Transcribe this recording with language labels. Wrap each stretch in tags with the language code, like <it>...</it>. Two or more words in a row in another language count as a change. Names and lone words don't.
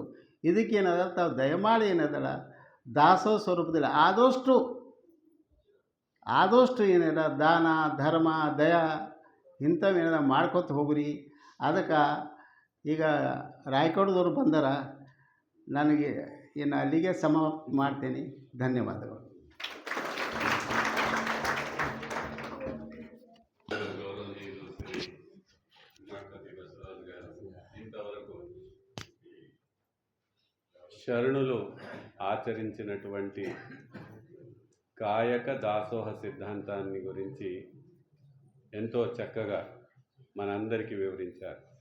<kn>ಇದಕ್ಕೇನದ ತಾವು ದಯಮಾಡಿ ಏನದಲ್ಲ ದಾಸೋಹ ಸ್ವರೂಪದಲ್ಲಿ ಆದಷ್ಟು ಏನಿಲ್ಲ ದಾನ ಧರ್ಮ ದಯ ಇಂಥವೇನೆಲ್ಲ ಮಾಡ್ಕೊತ ಹೋಗ್ರಿ. ಅದಕ್ಕೆ ಈಗ ರಾಯಕೋಟದವ್ರು ಬಂದಾರ, ನನಗೆ ಇನ್ನು ಅಲ್ಲಿಗೆ ಸಮಾಪ್ತಿ ಮಾಡ್ತೇನೆ. ಧನ್ಯವಾದಗಳು.</kn> <te>శరణులు ఆచరించినటువంటి కాయక దాసోహ సిద్ధాంతాన్ని గురించి ఎంతో చక్కగా మనందరికీ వివరించారు.</te>